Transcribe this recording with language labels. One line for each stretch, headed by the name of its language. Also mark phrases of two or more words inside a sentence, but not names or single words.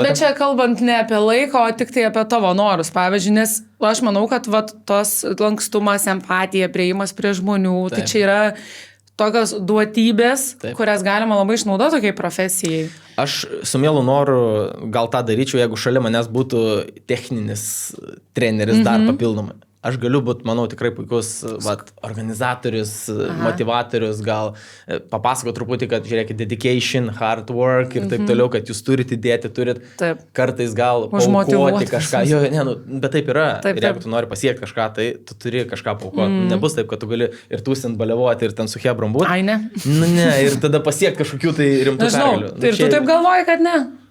Lithuanian: Bet čia kalbant ne apie laiko, o tik tai apie tavo norus. Pavyzdžiui, nes aš manau, kad tos lankstumas, empatija, prieimas prie žmonių, tai čia yra tokios duotybės, kurias galima labai išnaudoti tokiai profesijai. Aš su mielu noru gal tą daryčiau, jeigu šalia manęs būtų techninis treneris dar papildomai. Aš galiu būti, manau, tikrai puikus organizatorius, motivatorius, gal papasako truputį, kad žiūrėkit,
English: dedication, hard work
Lithuanian: ir taip toliau, kad jūs turite įdėti, kartais gal paukoti kažką. Bet taip yra. Ir jeigu tu nori pasiekti kažką, tai tu turi kažką paukoti. Nebus taip, kad tu gali ir tūsint baliavoti ir ten su hebrom būti. Ai, ne. Ne, ir tada pasiekti kažkokių tai rimtų pergalių. Ir tu taip galvoji, kad ne?